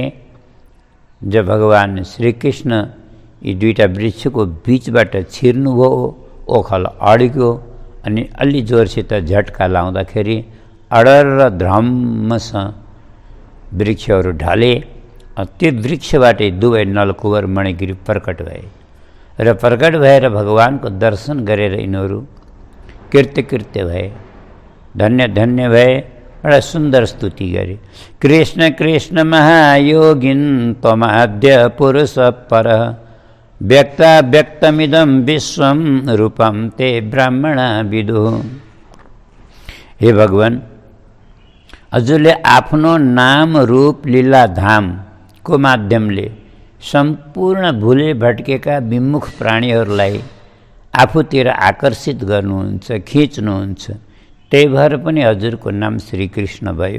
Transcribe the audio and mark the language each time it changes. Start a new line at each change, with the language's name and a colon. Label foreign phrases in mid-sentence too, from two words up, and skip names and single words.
Nepali: जब भगवान श्रीकृष्ण यी 2टा वृक्षको बिचबाट छिर्नुभयो, ओखल अड्क्यो अनि अलि जोरसित झट्का लाउँदाखेरि अडर र धम्मसँग वृक्षहरू ढले। त्यो वृक्षबाटै दुवै नलकुबर मणिगिरी प्रकट भए र प्रकट भएर भगवानको दर्शन गरेर यिनीहरू कृत्य भए, धन्य धन्य भए। र एउटा सुन्दर स्तुति गरे।
Sanskrit: कृष्ण कृष्ण महायोगिन त्वमाद्य पुरुष पर व्यक्ता व्यक्तमिदं विश्वम रूपम ते ब्राह्मणा विदु।
Nepali: हे भगवान, हजुरले आफ्नो नाम रूप लीला धामको माध्यमले सम्पूर्ण भुले भट्केका विमुख प्राणीहरूलाई आफूतिर आकर्षित गर्नुहुन्छ, खिच्नुहुन्छ। त्यही भएर पनि हजुरको नाम श्रीकृष्ण भयो।